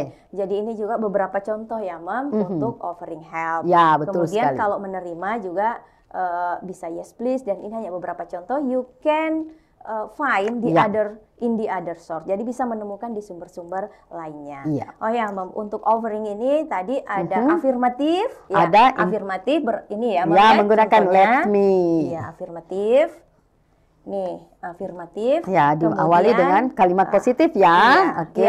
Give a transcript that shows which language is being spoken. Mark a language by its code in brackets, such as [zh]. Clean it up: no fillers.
[id] Jadi ini juga beberapa contoh ya, Mom, untuk offering help. Ya, betul Kemudian sekali. kalau menerima juga bisa [en] yes please, [id] dan ini hanya beberapa contoh. [en] You can find the other source. [id] Jadi bisa menemukan di sumber-sumber lainnya. Mom, untuk offering ini tadi ada afirmatif, ada afirmatif ini ya, Mom, menggunakan let me. Afirmatif. Nih, afirmatif. Diawali dengan kalimat positif ya.